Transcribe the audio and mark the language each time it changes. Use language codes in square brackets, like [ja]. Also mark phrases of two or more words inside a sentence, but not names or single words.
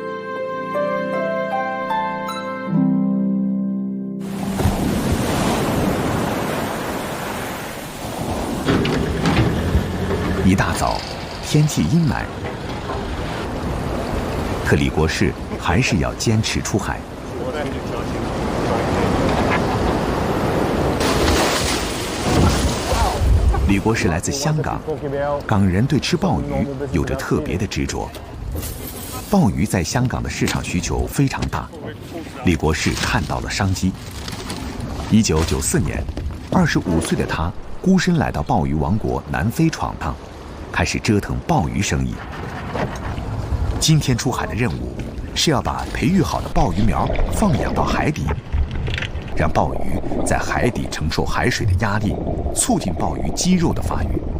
[zh] 一大早，天氣陰霾，可李國士還是要堅持出海。李國士來自香港，港人對吃鮑魚有着特別的執着。鲍鱼在香港的市场需求非常大，李国士看到了商机。1994年，25岁的他孤身来到鲍鱼王国南非闯荡，开始折腾鲍鱼生意。今天出海的任务是要把培育好的鲍鱼苗放养到海底，让鲍鱼在海底承受海水的压力，促进鲍鱼肌肉的发育。